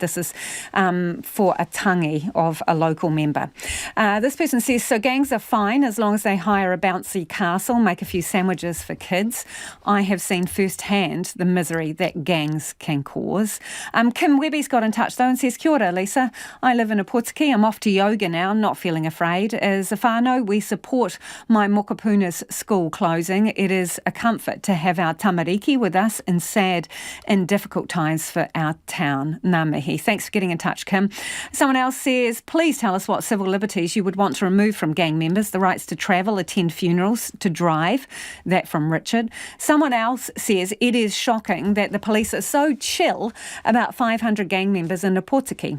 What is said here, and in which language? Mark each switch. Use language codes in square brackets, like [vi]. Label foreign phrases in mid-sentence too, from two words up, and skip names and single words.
[en] This is for a tangi of a local member. This person says, so gangs are fine as long as they hire a bouncy castle, make a few sandwiches for kids. I have seen firsthand the misery that gangs can cause. Kim Webby's got in touch though and says, [mi] kia ora, [en] Lisa. I live in Ōpōtiki. I'm off to yoga now, not feeling afraid. As a whānau, we support my mokapuna's school closing. It is a comfort to have our tamariki with us in sad and difficult times for our town. [mi] Ngā mihi. [en] Thanks for getting in touch, Kim. Someone else says, please tell us what civil liberties you would want to remove from gang members. The rights to travel, attend funerals, to drive. That from Richard. Someone else says, it is shocking that the police are so chill about 500 gang members in Ōpōtiki.